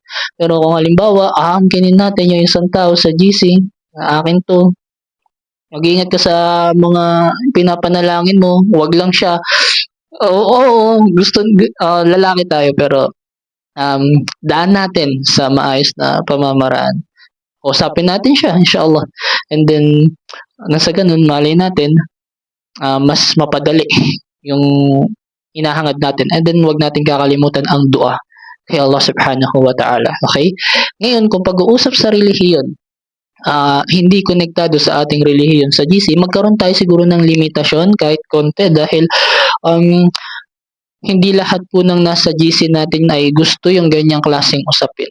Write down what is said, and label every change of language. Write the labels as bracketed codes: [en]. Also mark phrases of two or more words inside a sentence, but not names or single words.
[tl] Pero kung halimbawa, aangkinin natin yung isang tao sa GC, na akin to, mag-ingat ka sa mga pinapanalangin mo, wag lang siya. Oo, lalaki tayo pero daan natin sa maayos na pamamaraan. Kausapin natin siya, inshallah. [en] And then, [tl] nasa ganun, malay natin, mas mapadali yung hinahangad natin. [en] And then, [tl] wag natin kakalimutan ang dua kay Allah [ar] سبحانه وتعالى. [tl] Okay? Ngayon, kung pag-uusap sa relihiyon, hindi konektado sa ating relihiyon sa GC, magkaroon tayo siguro ng limitasyon kahit konti dahil hindi lahat po ng nasa GC natin ay gusto yung ganyang klaseng usapin.